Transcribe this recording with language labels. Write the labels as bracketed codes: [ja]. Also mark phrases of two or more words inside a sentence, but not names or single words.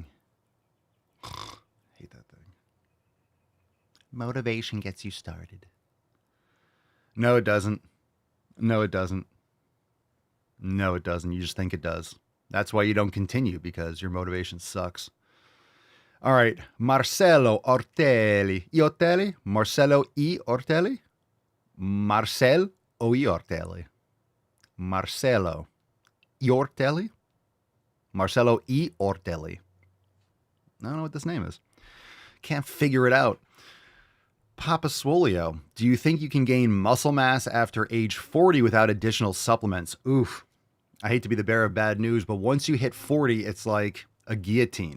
[en] Hate that thing. Motivation gets you started. No, it doesn't. No, it doesn't. No, it doesn't. You just think it does. That's why you don't continue, because your motivation sucks. All right. Marcelo Ortelli. Ortelli? Marcelo E. Ortelli? Marcel o Ortelli? Marcelo Ortelli? Marcelo E. Ortelli. I don't know what this name is. Can't figure it out. Papa Swolio, do you think you can gain muscle mass after age 40 without additional supplements? Oof. I hate to be the bearer of bad news, but once you hit 40, it's like a guillotine.